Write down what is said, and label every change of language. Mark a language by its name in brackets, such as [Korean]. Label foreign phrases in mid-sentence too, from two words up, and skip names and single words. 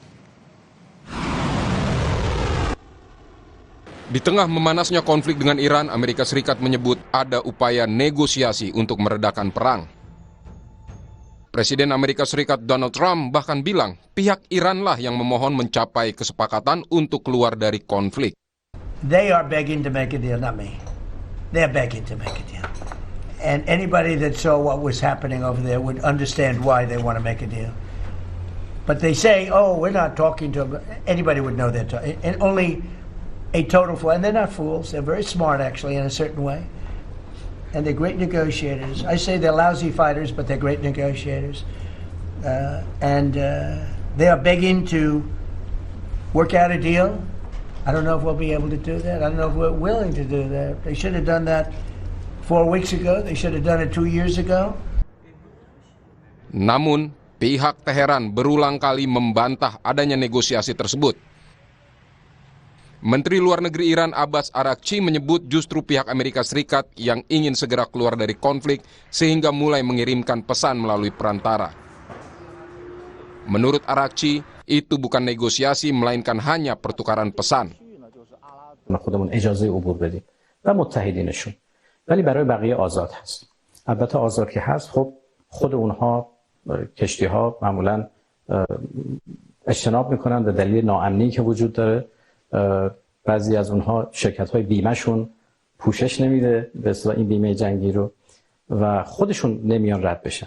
[Indonesian] Di tengah memanasnya konflik dengan Iran, Amerika Serikat menyebut ada upaya negosiasi untuk meredakan perang. Presiden Amerika Serikat Donald Trump bahkan bilang pihak Iranlah yang memohon mencapai kesepakatan untuk keluar dari konflik. [English] They are begging to make a deal, not me. They're begging to make a deal. And anybody that saw what was happening over there would understand why they want to make a deal. But they say, oh, we're not talking to them. Anybody would know they're talking. And only a total fool. And they're not fools. They're very smart, actually, in a certain way. And they're great negotiators. I say they're lousy fighters, but they're great negotiators. They are begging to work out a deal. I don't know if we'll be able to do that. I don't know if we're willing to do that. They should have done that 4 weeks ago. They should have done it 2 years ago. [Indonesian] Namun, pihak Teheran berulang kali membantah adanya negosiasi tersebut. Menteri Luar Negeri Iran Abbas Araghchi menyebut justru pihak Amerika Serikat yang ingin segera keluar dari konflik sehingga mulai mengirimkan pesan melalui perantara. Menurut Araghchi, itu bukan negosiasi melainkan hanya pertukaran pesan. [Persian] خودمون اجازه عبور بدیم و متحدینشون ولی برای بقیه آزاد هست. البته آزاد که هست خب خود اونها کشتی‌ها معمولاً اجتناب میکنن به دلیل ناامنی که وجود داره. بعضی از اونها شرکت‌های بیمه‌شون پوشش نمیده به اصطلاح این بیمه جنگی رو و خودشون نمیان رد بشن.